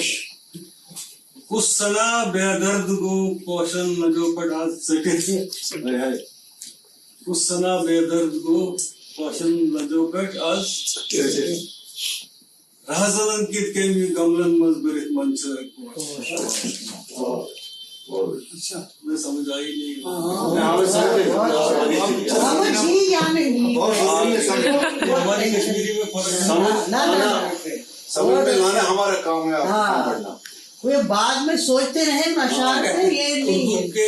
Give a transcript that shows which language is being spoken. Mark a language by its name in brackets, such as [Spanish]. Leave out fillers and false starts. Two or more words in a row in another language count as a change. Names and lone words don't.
[Kashmiri] کس سنا بے درد گو پوشن لگو پٹ آج ژٹِتھ. کس سنا بے درد گو پوشن لگو پٹ آج ژٹِتھ. رہزلن کت کمی گملن مز برت منچر گوش. [Urdu] میں سمجھ آئی نہیں. ہماری کشمیری میں فرق سمجھ میں لانا ہمارا کام ہے. وہ بعد میں سوچتے رہے مشاعر سے یہ نہیں ہے.